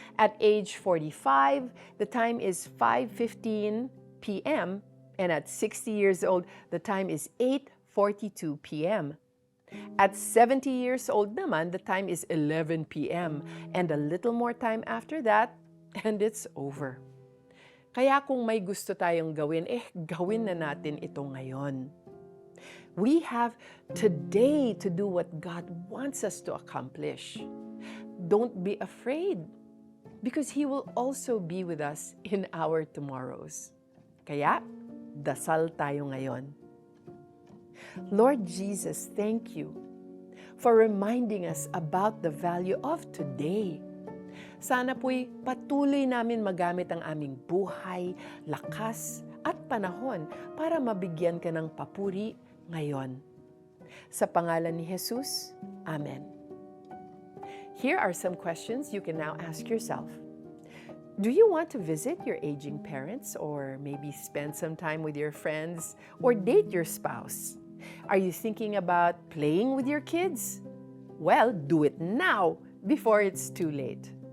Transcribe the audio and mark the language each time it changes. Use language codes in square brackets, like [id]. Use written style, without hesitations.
[en] At age 45, the time is 5:15 p.m. And at 60 years old, the time is 8:42 p.m. At 70 years old [tl] naman, [en] the time is 11 p.m. And a little more time after that, and it's over. [tl] Kaya kung may gusto tayong gawin, gawin na natin ito ngayon. [en] We have today to do what God wants us to accomplish. Don't be afraid, because He will also be with us in our tomorrows. [tl] Kaya, dasal tayo ngayon. [en] Lord Jesus, thank you for reminding us about the value of today. [tl] Sana po'y patuloy namin magamit ang aming buhay, lakas, at panahon para mabigyan ka ng papuri ngayon. Sa pangalan ni Jesus, Amen. [en] Here are some questions you can now ask yourself. Do you want to visit your aging parents or maybe spend some time with your friends or date your spouse? Are you thinking about playing with your kids? Well, do it now before it's too late.